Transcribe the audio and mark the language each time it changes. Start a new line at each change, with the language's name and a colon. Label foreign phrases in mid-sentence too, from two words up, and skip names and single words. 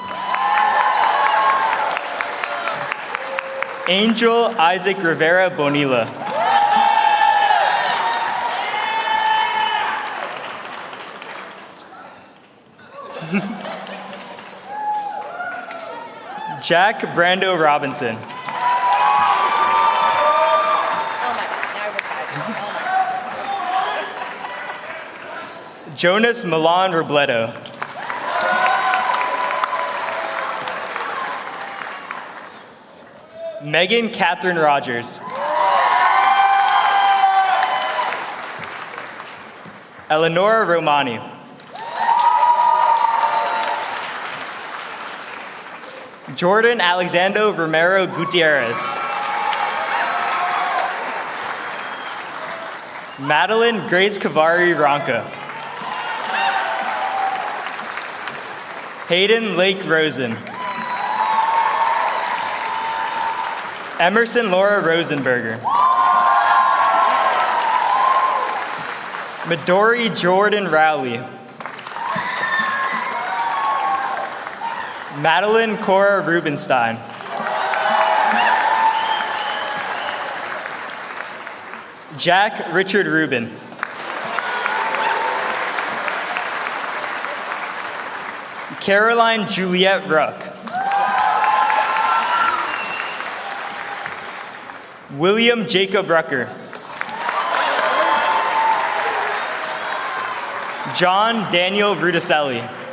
English: Angel Isaac Rivera Bonilla. Jack Brando Robinson. Oh my God, now everyone's hiding. Oh my God. Jonas Milan Robledo. Megan Catherine Rogers. Eleonora Romani. Jordan Alexander Romero Gutierrez. Madeline Grace Kavari Ronca. Hayden Lake Rosen. Emerson Laura Rosenberger. Midori Jordan Rowley. Madeline Cora Rubenstein. Jack Richard Rubin. Caroline Juliette Ruck. William Jacob Rucker. John Daniel Rudicelli.